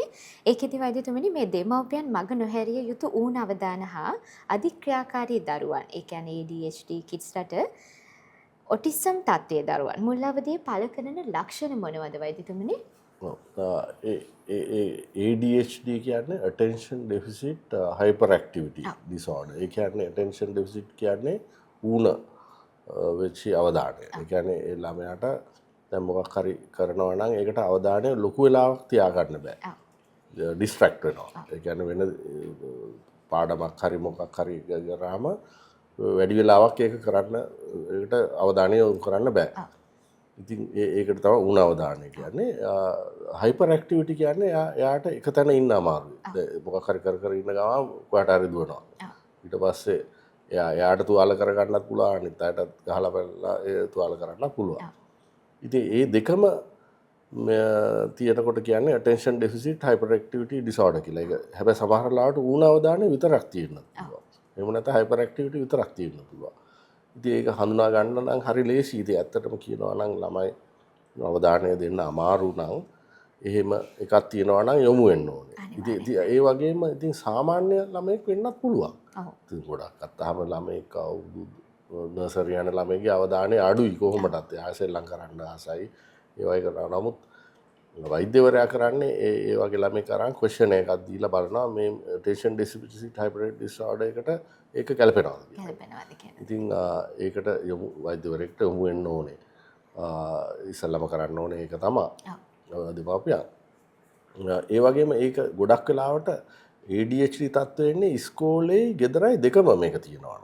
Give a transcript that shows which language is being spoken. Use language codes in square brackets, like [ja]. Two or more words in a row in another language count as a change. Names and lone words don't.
[si] ඒකෙදි වෛද්‍යතුමනි, මේ දෙමව්පියන් මග නොහැරිය යුතු ඌන අවධාන හා අධික්‍රියාකාරී දරුවන්, ඒ කියන්නේ ADHD කිඩ්ස්ලට ඔටිසම් තත්ත්වයේ දරුවන් මුල් අවදියේ පළ කරන ලක්ෂණ මොනවද වෛද්‍යතුමනි? [en] ADHD කියන්නේ attention deficit hyperactivity disorder. [si] ඒ කියන්නේ [en] attention deficit [si] කියන්නේ ඌන වෙච්ච අවධානය. ඒ කියන්නේ ඒ ළමයාට දැන් මොකක් හරි කරනවා නම් ඒකට අවධානය ලොකු වෙලාවක් තියාගන්න බෑ. ඩිස්ට්‍රැක්ට් වෙනවා. ඒ කියන්නේ වෙන පාඩමක් හරි මොකක් හරි කරාම වැඩි වෙලාවක් ඒක කරන්න ඒකට අවධානය යොමු කරන්න බෑ. ඉතින් ඒකට තමයි ඌන අවධානය කියන්නේ. [en] hyper activity [si] කියන්නේ එයාට එක තැන ඉන්න අමාරුයි. මොකක් හරි කර ඉන්න ගමන් කොහට හරි දුවනවා. ඊට පස්සේ එයාට තුවාල කරගන්නත් පුළුවන්, අනිත් අයටත් ගහලා බලලා ඒ තුවාල කරන්නත් පුළුවන්. ඉතින් ඒ දෙකම තියෙනකොට කියන්නේ [en] attention deficit hyperactivity disorder [si] කියලා. ඒක හැබැයි සමහර ලාවට ඌන අවධානය විතරක් තියෙන්න පුළුවන්. එහෙම නැත්නම් hyperactivity විතරක් තියෙන්න පුළුවන්. ඉතින් ඒක හඳුනා ගන්න නම් හරි ලේසියි. ඉතින් ඇත්තටම කියනවා නම් ළමයි අවධානය දෙන්න අමාරු නම් එහෙම එකක් තියෙනවා නම් යොමු වෙන්න ඕනේ. ඉතින් ඒ වගේම ඉතින් සාමාන්‍ය ළමයෙක් වෙන්නත් පුළුවන්. ඉතින් ගොඩක් අත්තහම ළමයෙක් නර්සරි යන ළමයිගේ අවධානය අඩුයි කොහොමදත්. එයා සෙල්ලම් කරන්න ආසයි. ඒ වගේ කරනවා. නමුත් වෛද්‍යවරයා කරන්නේ ඒ වගේ ළමෙක් අරන් ක්වෙස්චන් එකක් දීලා බලනවා මේ [en] attention deficit hyperactivity disorder [si] එකට ඒක ගැලපෙනවද කියලා. ඉතින් ඒකට වෛද්‍යවරයෙක්ට යොමු වෙන්න ඕනේ. ඉස්සෙල්ලාම කරන්න ඕනේ ඒක තමයි. දෙමාපියන්. ඒ වගේම ඒක ගොඩක් වෙලාවට ADHD තත්ත්වෙ එන්නේ ඉස්කෝලේ ගෙදරයි දෙකම මේක තියෙනවා.